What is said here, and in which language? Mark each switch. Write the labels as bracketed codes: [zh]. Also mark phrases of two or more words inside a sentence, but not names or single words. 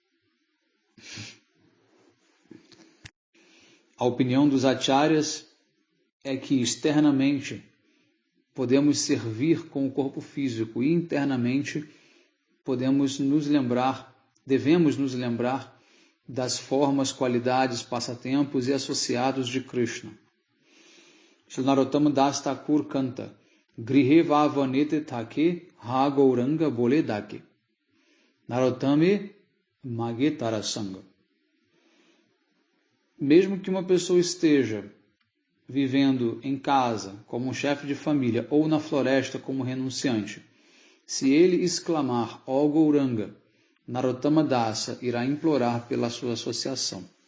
[pt] A opinião dos acharyas é que externamente podemos servir com o corpo físico e internamente devemos nos lembrar das formas, qualidades, passatempos e associados de Krishna. Shri Narottama Das Thakur canta: [bn] গৃহে বা বনেতে থাকে হা গৌরাঙ্গ বলে ডাকে নরোত্তম মাগে তার সঙ্গ. [pt] Mesmo que uma pessoa esteja vivendo em casa como um chefe de família ou na floresta como renunciante, se ele exclamar ó Gauranga, Narottama Dasa irá implorar pela sua associação.